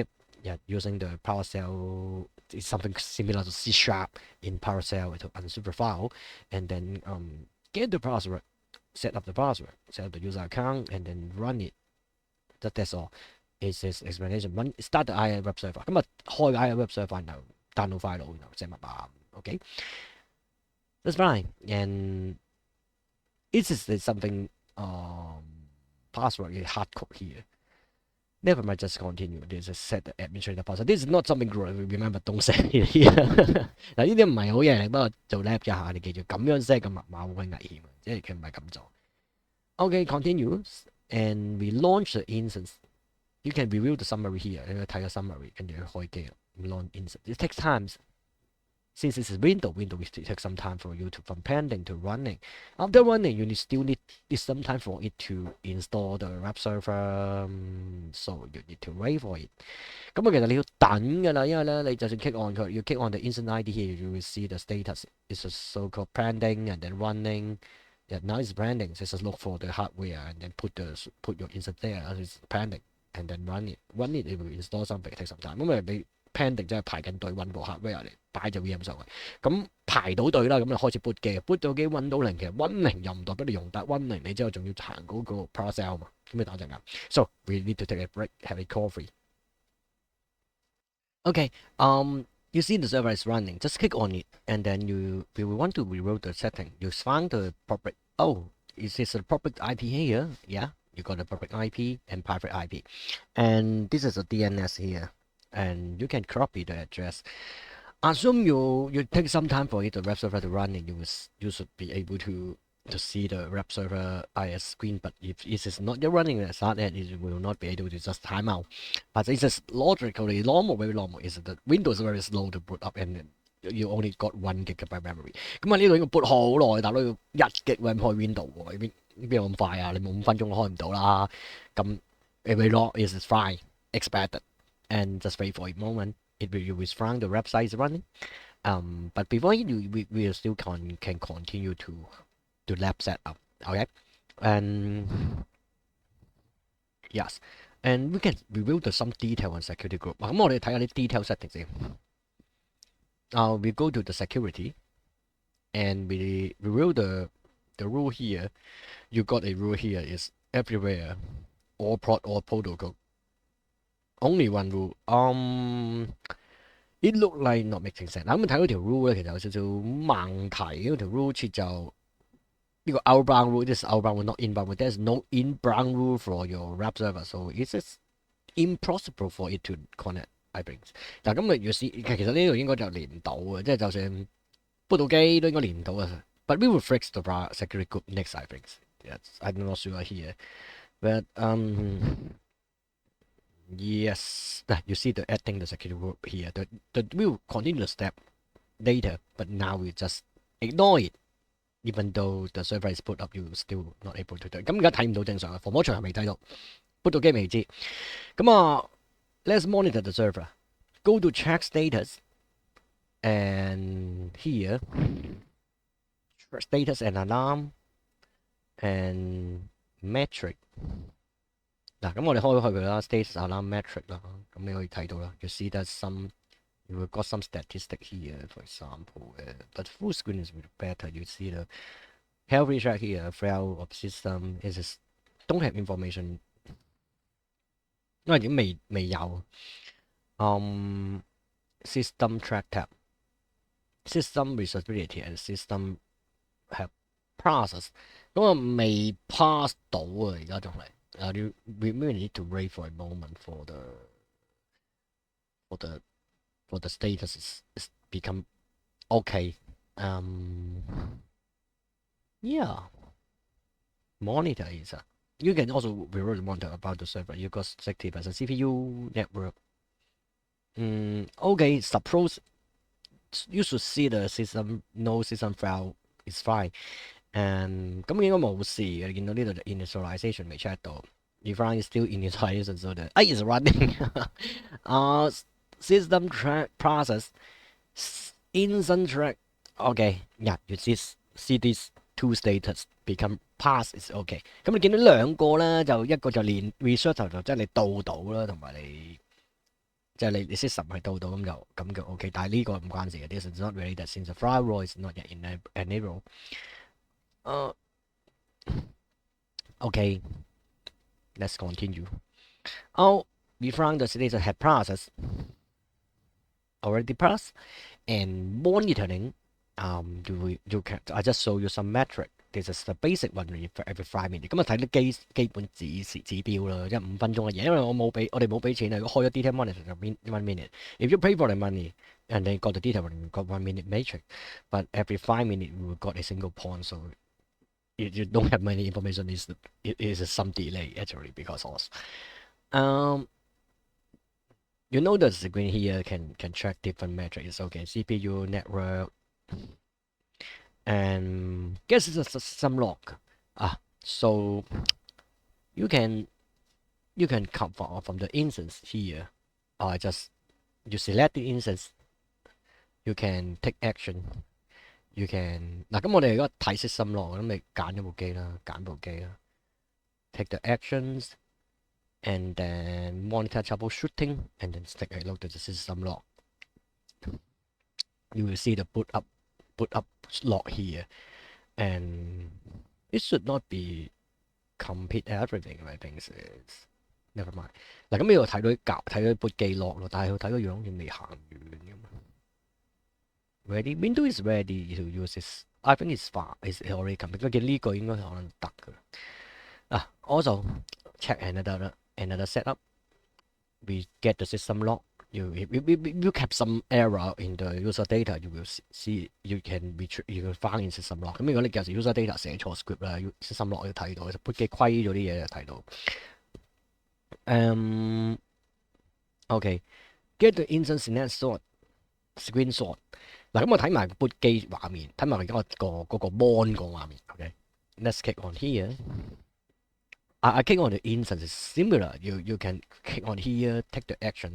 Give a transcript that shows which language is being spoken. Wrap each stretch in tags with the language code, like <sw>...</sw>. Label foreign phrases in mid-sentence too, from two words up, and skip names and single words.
<en>Yeah, using the PowerShell is something similar to C# in PowerShell to unzip the file, and then get the password, set up the password, set up the user account, and then run it. That's all. Is his explanation. Run start the IIM web server。</en> <yue>咁啊，開個</yue> <en>IIM web server</en> <yue>然後</yue> <en>download file，</en> <yue>然後寫密碼。</yue> <en>OK， that's fine. And this is something password is hard code here. Never mind, just continue. This is set the administrator password. This is not something good. Remember, don't set it here.</en> <yue>嗱，呢啲唔係好嘢嚟，不過做 lab 一下，你記住咁樣 set 個密碼好鬼危險，即係佢唔係咁做。</yue> <en>OK, continue. And we launch the instance. You can review the summary here.</en> <yue>你去睇個 summary，跟住去開機</yue> <en>launch instance. It takes time. Since this is Windows will take some time for you to from pending to running. After running, you still need some time for it to install the web server. So you need to wait for it.</en> <yue>咁其實你要等㗎啦，因為咧你就算</yue> <en>click on</en> <yue>佢，要</yue> <en>click on the instant ID here, you will see the status. It's a so-called pending and then running. Yeah, now it's pending. So just look for the hardware and then put your instant there. It's pending and then run it. Run it, it will install something. Take some time.</en> <yue>咁你 pending 即係排緊隊揾部 hardware 嚟擺隻 VM 上去，咁排到隊啦，咁就開始 boot 機，boot 到機揾到零，其實揾零又唔代表你用得，揾零你之後仲要行嗰個 parcel 嘛，咁你打陣間。</yue> <en>So we need to take a break, have a coffee. Okay, you see the server is running. Just click on it, and then you will want to reload the setting. You find the public. Oh, is this a public IP here? Yeah, you got a public IP and private IP, and this is a DNS here. And you can copy the address. Assume you take some time for it the web server to run, and you should be able to see the web server IS screen. But if it is not yet running as hard, it will not be able to just time out. But it is logically normal, very normal. Is that Windows is very slow to boot up, and you only got 1 GB memory.</en> <yue>咁啊呢度應該 boot 好耐，大佬要1 GB RAM 開 Windows 喎，邊有咁快啊？你冇5分鐘都開唔到啦。</yue> <en>咁 very long is fine, expected. And just wait for a moment. It will find the website is running. But before we still can continue to lab setup. Okay, and yes, and we can review some detail on security group.</en> <yue>咁我哋睇下啲 detail settings 先。</yue> <en>We go to the security, and we review the rule here. You got a rule here is everywhere, all protocol. Only one rule. It look like not making sense.</en> <yue>嗱咁睇嗰條 rule 咧，其實有少少盲題。嗰條 rule 設就呢個</yue> <en>outbound rule. This is outbound rule, not inbound rule. There's no inbound rule for your web server, so it's just impossible for it to connect. I think.</en> <yue>嗱咁如果其實呢度應該就連唔到嘅，即係就算 boot 到機都應該連唔到嘅。</yue> <en>But we will fix the security group next. I think. Yes, I'm not sure here, but Yes, you see the adding the security group here. We will continue the step later, but now we just ignore it. Even though the server is put up, you still not able to do it.</en> <yue>咁而家睇唔到正常嘅，防火牆係未睇到 ，boot 到機未知。</yue> <en>咁 let's monitor the server. Go to check status, and here status and alarm and metric.</en> <yue>嗱，咁我哋開咗佢啦 ，</yue> <en>status alarm metric</en> <yue>啦，咁你可以睇到啦。</yue> <en>You see that you will got some statistic here, for example. But full screen is better. You see the health check here, fail of system. It is don't have information，</en> <yue>因為已經未有。</yue> <en>System track tab, system responsibility and system have process，</en> <yue>咁未 pass 到啊，而家仲係。</yue> <en>we really need to wait for a moment for the status is become okay. Yeah. Monitor is you can also review the monitor about the server. You got 60% CPU network. Okay, suppose you should see the system no system file is fine.</en> <yue>And 咁應該冇事嘅，你見到呢度就 initialization 未 check 到。</yue> <en>You find still initialization, so the is running. System track process instant track. Okay, yeah, you see these two status become pass is okay.</en> <yue>咁你見到兩個咧，就一個就連 research 就即係你導到啦，同埋你即係你 system 係導到咁就 OK。但係呢個唔關事嘅 ，</yue> <en>this is not related since the firewall is not yet enabled. Okay, let's continue. Oh, we found the data had processed already processed and monitoring. You can I just show you some metric. This is the basic one for every 5 minutes。</en> <yue>咁啊睇啲基本指標啦，即係5分鐘嘅嘢，因為我哋冇俾錢啊，開咗 detail monitor 就 1 minute。</yue> <en>If you pay for the money and then got the detail monitor, you got 1 minute matrix, but every 5 minutes we got a single point, so you don't have many information. It is some delay actually because of us. Um, you know the screen here can track different metrics. Okay, CPU, network, and guess it's some log. So you can come from the instance here. Just you select the instance. You can take action. You can</en> <yue>嗱咁我哋而家睇 system log 咁咪揀咗部機啦，揀部機啦。</yue> <en>Take the actions and then monitor troubleshooting and then take a look at the system log. You will see the boot up log here, and it should not be complete everything. I think it's never mind。</en> <yue>嗱咁呢度睇到 boot 記錄咯，但係佢睇個樣好似未行完咁。Ready?</yue> <en>Windows is ready to use this. I think it's fine. It's already complete。</en> <yue>佢見呢個應該可能得㗎。</yue> <en>Also check another setup. We get the system log. You have some error in the user data. You will see you can find in system log。</en> <yue>咁如果你有時</yue> <en>user data</en> <yue>寫錯 script 啦，</yue> <en>system log</en> <yue>要睇到，就 boot 機虧咗啲嘢就睇到。Okay.</yue> <en>Get the instance screenshot。</en> <yue>嗱咁我睇埋 boot 機畫面，睇埋而家嗰個 mon 個畫面。</yue> <en>Okay。Let's click on here. I click on the instance is similar. You can click on here, take the action。</en>